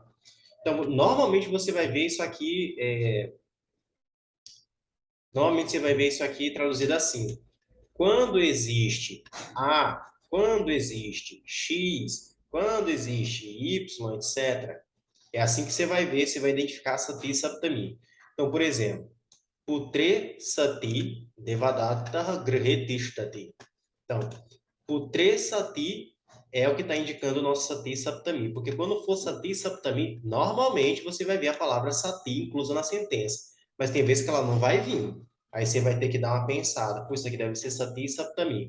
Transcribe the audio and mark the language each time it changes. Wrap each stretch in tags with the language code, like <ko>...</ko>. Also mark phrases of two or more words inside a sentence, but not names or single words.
<pt>Então, normalmente você vai ver isso aqui, traduzido assim. Quando existe A, quando existe X, quando existe Y, etc. É assim que você vai ver, você vai identificar</pt> <sa>sati saptami.</sa> <pt>Então, por exemplo,</pt> <sa>putre sati devadatta grihe tishtati.</sa> <pt>Então,</pt> <sa>putre sati</sa> <pt>é o que está indicando o nosso</pt> <sa>sati saptami,</sa> <pt>porque quando for sati saptami, normalmente você vai ver a palavra sati inclusa na sentença, mas tem vezes que ela não vai vir. Aí você vai ter que dar uma pensada, pô, isso aqui deve ser</pt> <sa>sati saptami.</sa>